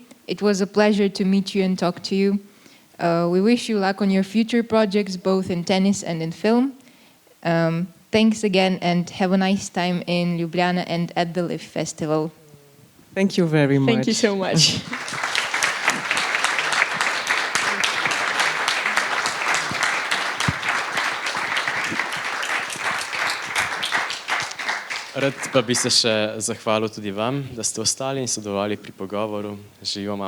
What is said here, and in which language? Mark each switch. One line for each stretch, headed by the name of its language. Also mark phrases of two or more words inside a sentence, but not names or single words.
English: It was a pleasure to meet you and talk to you. We wish you luck on your future projects, both in tennis and in film. Thanks again, and have a nice time in Ljubljana and at the LIFFe Festival. Thank you very much. Thank you so much.
Slovenian: Rad pa bi se še zahvalil tudi vam, da ste ostali in sodelovali pri pogovoru.